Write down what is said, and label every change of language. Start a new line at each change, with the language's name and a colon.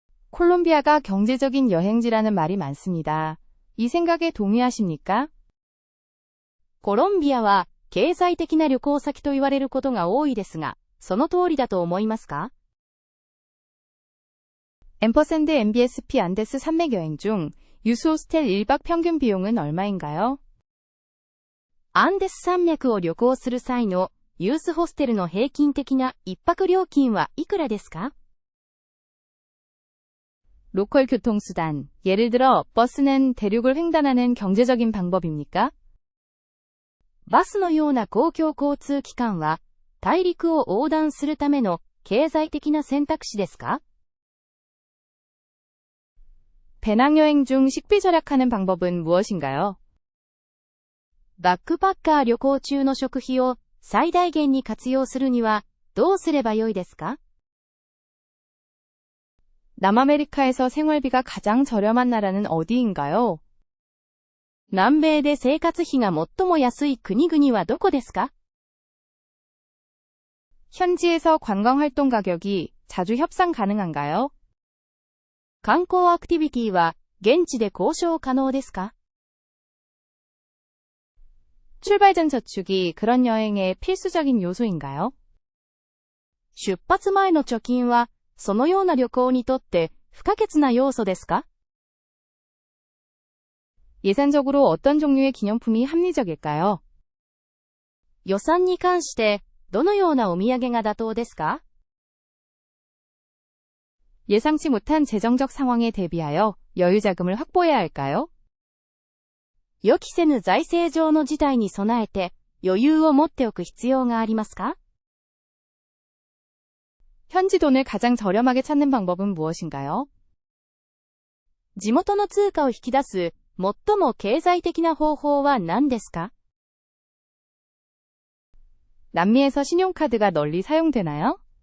Korean: 콜롬비아가 경제적인 여행지라는 말이 많습니다. 이 생각에 동의하십니까?
Japanese: コロンビアは経済的な旅行先と言われることが多いですが、その通りだと思いますか？
Korean: 앰퍼샌드 MBSP 안데스 산맥 여행 중 유수 호스텔 1박 평균 비용은 얼마인가요?
Japanese: アンデス山脈を旅行する際のユースホステルの平均的な一泊料金はいくらですか？
Korean: 로컬 교통수단, 예를 들어 버스는 대륙을 횡단하는 경제적인 방법입니까?
Japanese: バスのような公共交通機関は大陸を横断するための経済的な選択肢ですか？
Korean: 배낭여행 중 식비 절약하는 방법은 무엇인가요?
Japanese: バックパッカー旅行中の食費を最大限に活用するにはどうすればよいですか？
Korean: 남아메리카에서 생활비가 가장 저렴한 나라는 어디인가요?
Japanese: 南米で生活費が最も安い国々はどこですか？
Korean: 현지에서 관광활동 가격이 자주 협상 가능한가요?
Japanese: 観光アクティビティは現地で交渉可能ですか？
Korean: 출발 전 저축이 그런 여행의 필수적인 요소인가요?
Japanese: 出発前の貯金はそのような旅行にとって不可欠な要素ですか？
Korean: 예산적으로 어떤 종류의 기념품이 합리적일까요?
Japanese: 予算に関してどのようなお土産が妥当ですか？
Korean: 예상치 못한 재정적 상황에 대비하여 여유 자금을 확보해야 할까요?
Japanese: 予期せぬ財政上の事態に備えて余裕を持っておく必要がありますか？
Korean: 현지 돈을 가장 저렴하게 찾는 방법은 무엇인가요?
Japanese: 地元の通貨を引き出す最も経済的な方法は何ですか？
Korean: 남미에서 신용카드가 널리 사용되나요?